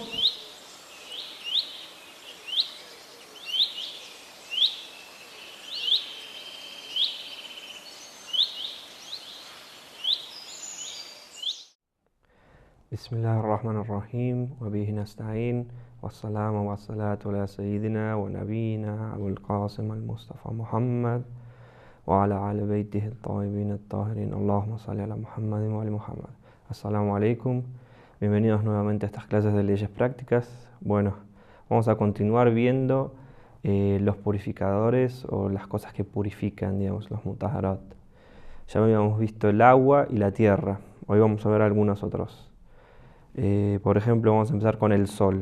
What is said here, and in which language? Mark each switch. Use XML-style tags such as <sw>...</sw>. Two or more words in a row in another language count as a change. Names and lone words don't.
<ar>بسم الله الرحمن الرحيم وبه نستعين والسلام والصلاة على سيدنا ونبينا أبو القاسم المصطفى محمد وعلى آل بيته الطيبين الطاهرين اللهم صل على Muhammad وعلى Muhammad. السلام عليكم,</ar> <es>bienvenidos nuevamente a estas clases de leyes prácticas. Bueno, vamos a continuar viendo los purificadores o las cosas que purifican, digamos, los mutaharat. Ya habíamos visto el agua y la tierra, hoy vamos a ver algunos otros. Por ejemplo, vamos a empezar con el sol.</es>